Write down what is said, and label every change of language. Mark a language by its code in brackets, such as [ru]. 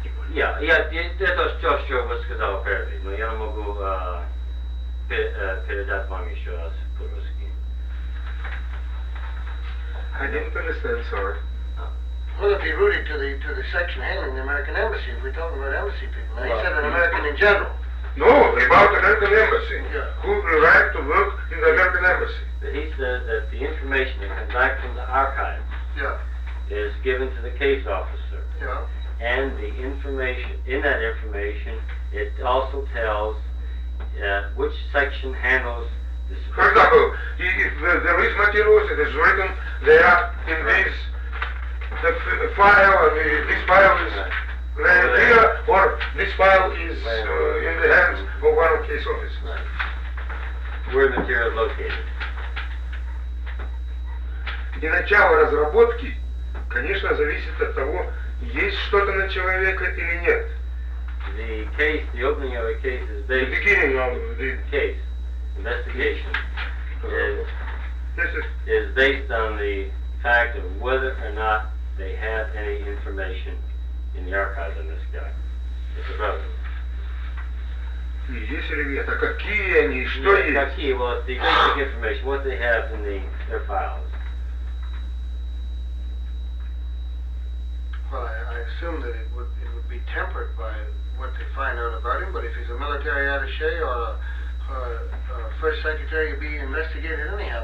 [ru] Я это все, что вы сказали прежде, но я могу передать вам еще раз по-русски. [en] I didn't understand, sorry. Well, if you rooted to the section handling the American embassy, if we're talking about embassy people, now you said an American in general. No, about American embassy. Yeah. Who arrived to work in the American embassy? But he said that the information that comes back from the archives is given to the case officer. Yeah. And the information, in that information, it also tells which section handles the... For example, if there is materials, it is written there in this the file, this file is right here, or this file is in the hands of one of case officers. Right. Where the material is located. [ru] И начало разработки, конечно, зависит от того, есть что-то на человека или нет. [en] The case, the opening of a case is based... The beginning of the... Case, investigation, is based on the fact of whether or not they have any information in the archives on this guy. It's relevant. [ru] Есть или нет, а какие они, что есть? Какие, [en] well, it's the basic information, what they have in the, their files. Well, I assume that it would be tempered by what they find out about him, but if he's a military attaché or a first secretary, he'd be investigated anyhow.